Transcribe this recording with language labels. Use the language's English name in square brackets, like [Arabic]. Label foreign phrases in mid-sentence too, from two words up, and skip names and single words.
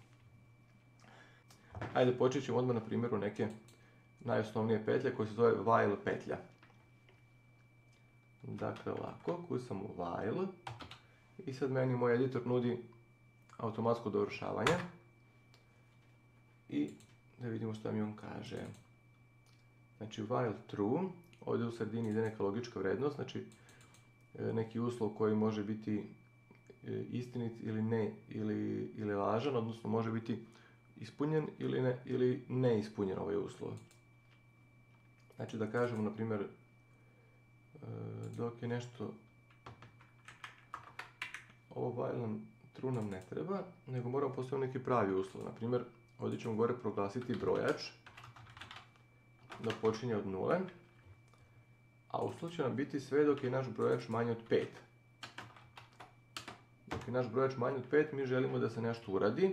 [Bosnian] Ajde, počet ćemo odmah na primjeru neke najosnovnije petlje koje se zove while petlja. Dakle, ovako, kucam u while i sad meni moj editor nudi automatsko dovršavanje i da vidimo što mi on kaže. Znači, [English] while true, [Bosnian] ovdje u sredini ide neka logička vrednost, znači neki uslov koji može biti istinit ili ne, ili lažan, odnosno može biti ispunjen ili ne ispunjen ovaj uslov. Znači da kažemo, na primjer, dok je nešto, ovo [English] while true [Bosnian] nam ne treba, nego moramo postaviti neki pravi uslov. Na primjer, ovdje ćemo gore proglasiti brojač, da počinje od 0, a uslov će nam biti sve dok je naš brojač manji od 5. Dok je naš brojač manji od 5, mi želimo da se nešto uradi.